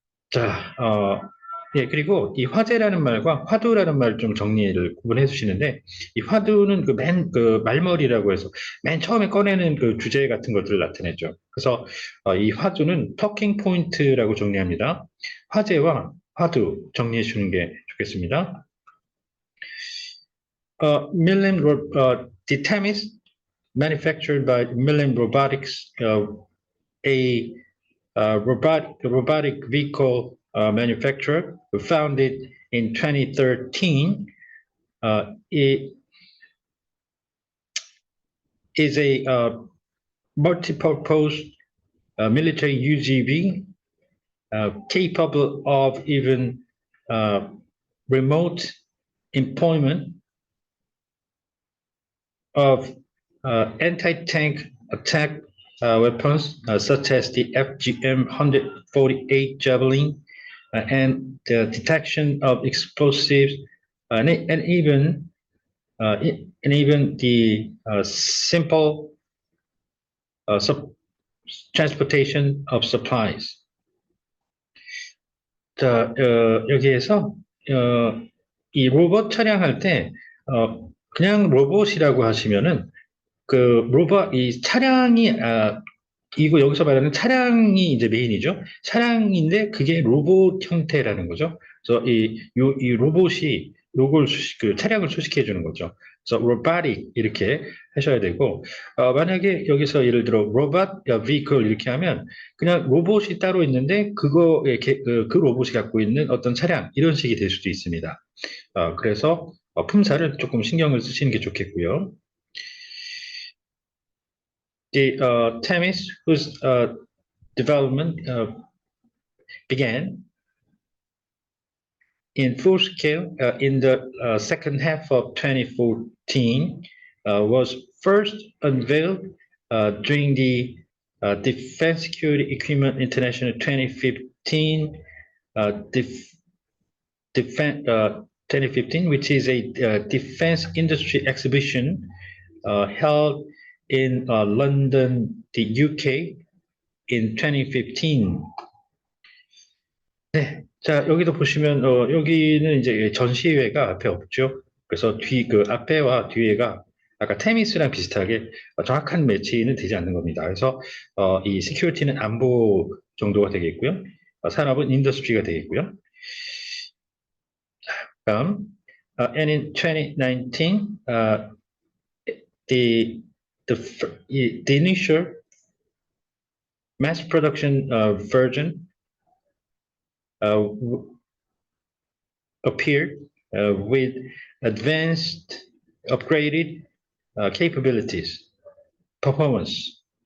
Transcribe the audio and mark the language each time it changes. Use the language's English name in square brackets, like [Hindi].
[Korean] 자, 예, 그리고 이 화재라는 말과 화두라는 말 좀 정리를 구분해 주시는데, 이 화두는 말머리라고 해서 맨 처음에 꺼내는 그 주제 같은 것들을 나타내죠. 그래서 이 화두는 터킹 포인트라고 정리합니다. 화재와 화두 정리해 주는 게 좋겠습니다. [English] The Themis, manufactured by Millen Robotics, a robotic vehicle manufacturer founded in 2013. It is a multi-purpose military UGV capable of even remote employment of anti-tank attack weapons such as the FGM-148 Javelin and the detection of explosives and even the simple transportation of supplies. [Korean] 자, 여기에서 이 로봇 차량할 때 그냥 로봇이라고 하시면은 이 차량이 이거 여기서 말하는 차량이 이제 메인이죠. 차량인데 그게 로봇 형태라는 거죠. 그래서 이 로봇이 요걸 차량을 수식해 주는 거죠. 그래서 robotic 이렇게 하셔야 되고 만약에 여기서 예를 들어 robot vehicle 이렇게 하면 그냥 로봇이 따로 있는데 그 로봇이 갖고 있는 어떤 차량 이런 식이 될 수도 있습니다. 그래서 품사를 조금 신경을 쓰시는 게 좋겠고요. [English] The Themis, whose development began in full scale in the second half of 2014, was first unveiled during the Defense Security Equipment International 2015 Defense 2015, which is a defense industry exhibition held in London, the UK, in 2015. [Korean] 네, 자 여기도 보시면 여기는 이제 전시회가 앞에 없죠. 그래서 그 앞에와 뒤에가 아까 테미스랑 비슷하게 정확한 매치는 되지 않는 겁니다. 그래서 이 시큐리티는 안보 정도가 되겠고요. 산업은 인더스트리가 되겠고요. [English] 다음, and in 2019, the the initial mass production version appeared with advanced, upgraded capabilities, performance,